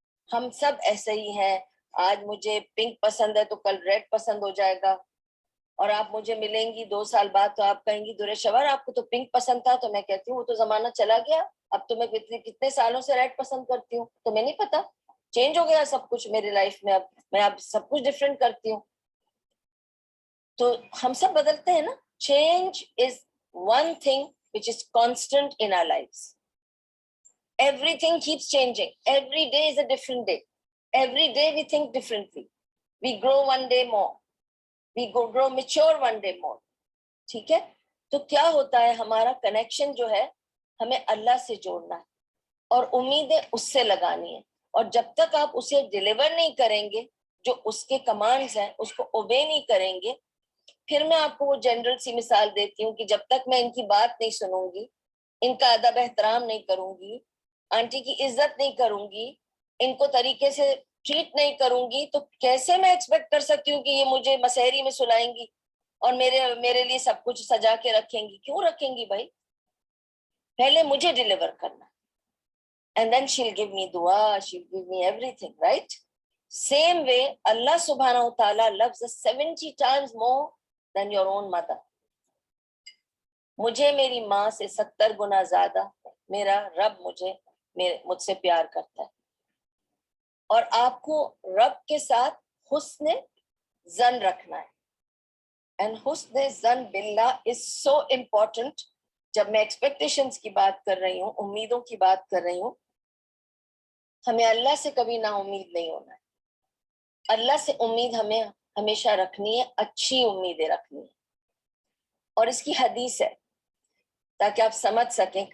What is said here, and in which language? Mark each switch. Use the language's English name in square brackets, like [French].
[Urdu] ہم سب ایسے ہی ہیں. آج مجھے پنک پسند ہے تو کل ریڈ پسند ہو جائے گا, اور آپ مجھے ملیں گی 2 سال بعد تو آپ کہیں گی درے شور آپ کو تو پنک پسند تھا. تو میں کہتی ہوں وہ تو زمانہ چلا گیا, اب تو میں کتنے سالوں سے ریڈ پسند کرتی ہوں, تو میں نہیں پتا, چینج ہو گیا سب کچھ میری لائف میں, اب سب کچھ ڈفرینٹ کرتی ہوں. تو ہم سب بدلتے ہیں نا. [English] Change is one thing which is constant in our lives. Everything keeps changing. Every day is a different day. Every day we think differently. We grow one day more. We grow mature one day more. [Urdu] ٹھیک ہے. تو کیا ہوتا ہے, ہمارا connection جو ہے ہمیں اللہ سے جوڑنا ہے اور امیدیں اس سے لگانی ہے. اور جب تک آپ اسے ڈیلیور نہیں کریں گے, جو اس کے کمانڈز ہیں اس کو اوبے نہیں کریں گے, پھر میں آپ کو وہ جنرل سی مثال دیتی ہوں کہ جب تک میں ان کی بات نہیں سنوں گی, ان کا ادب احترام نہیں کروں گی, آنٹی کی عزت نہیں کروں گی, ان کو طریقے سے ٹریٹ نہیں کروں گی, تو کیسے میں ایکسپیکٹ کر سکتی ہوں کہ یہ مجھے مسحری میں سلائیں گی اور میرے لیے سب کچھ سجا کے رکھیں گی. کیوں رکھیں گی بھائی, پہلے مجھے ڈیلیور کرنا, [English] and then she'll give me dua, she'll give me everything, right? Same way Allah subhanahu wa ta'ala loves us 70 times more than your own mother. [Urdu] مجھے میری ماں سے 70 گنا زیادہ میرا رب مجھ سے پیار کرتا ہے. اور آپ کو رب کے ساتھ حسن ظن رکھنا ہے. [English] And حسن ظن باللہ is so important. [Urdu] جب میں ایکسپیکٹیشنز کی بات کر رہی ہوں, امیدوں کی بات کر رہی ہوں, ہمیں اللہ سے کبھی نا امید نہیں ہونا ہے. اللہ سے امید ہمیں ہمیشہ رکھنی ہے, اچھی امیدیں رکھنی ہے. اور اس کی حدیث ہے تاکہ آپ سمجھ سکیں.